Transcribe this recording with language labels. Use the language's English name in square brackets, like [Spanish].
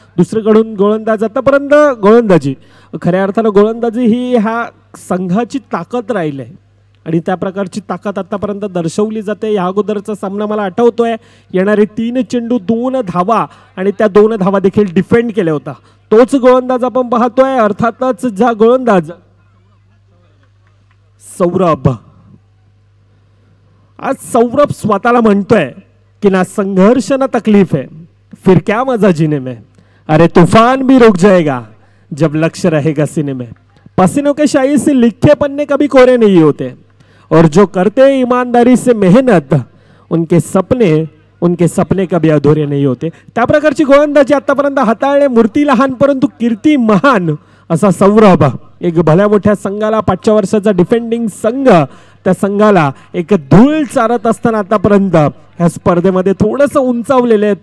[Marathi] दुसरीकडून गोलंदाज आतापर्यंत गोलंदाजी, खऱ्या अर्थानं गोलंदाजी ही ह्या संघाची ताकद राहिली आहे आणि त्या प्रकारची ताकद आतापर्यंत दर्शवली जाते. या अगोदरचा सामना मला आठवतोय. येणारे 3 चेंडू 2 धावा आणि त्या 2 धावा देखील डिफेंड केल्या होता. तोच गोलंदाज आपण पाहतोय. अर्थातच ज्या गोलंदाज सौरभ, आज सौरभ स्वतःला म्हणतोय कि [Hindi] ना संघर्ष ना तकलीफ है, फिर क्या मजा जीने में, अरे तूफान भी रुक जाएगा जब लक्ष्य रहेगा सीने में, पसीनों के शाही से लिखे पन्ने कभी कोरे नहीं होते और जो करते ईमानदारी से मेहनत उनके सपने उनके सपने कभी अधुरे नहीं होते. [Marathi] त्या प्रकारची गोलंदाजी आतापर्यंत हाताळणे. मूर्ती लहान परंतु कीर्ती महान असा सौरभ. एक भल्या मोठ्या संघाला 5व्या वर्षाचा डिफेंडिंग संघ त्या संघाला एक धूळ चारत असताना आतापर्यंत ह्या स्पर्धेमध्ये थोडंसं उंचावलेले आहेत.